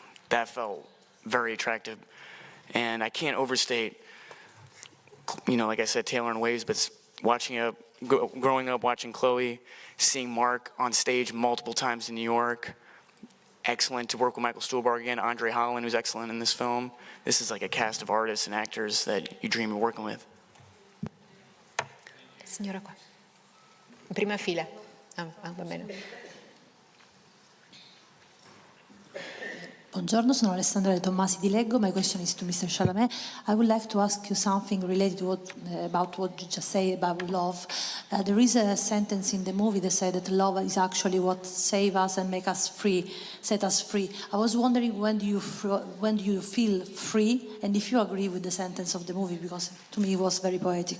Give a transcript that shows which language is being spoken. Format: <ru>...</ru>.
<en>That felt very attractive. And I can't overstate, you know, like I said, Taylor and Waves, but growing up watching Chloe, seeing Mark on stage multiple times in New York, excellent to work with Michael Stuhlbarg again, Andre Holland, who's excellent in this film. This is like a cast of artists and actors that you dream of working with.</en> <it>Signora qua, in prima fila. Va bene. Buongiorno, sono Alessandra De Tommasi di Leggo.</it> <en>My question is to Mr. Chalamet. I would like to ask you something related to about what you just said about love. There is a sentence in the movie that said that love is actually what saves us and make us free, set us free. I was wondering, when do you feel free, and if you agree with the sentence of the movie, because to me it was very poetic.</en>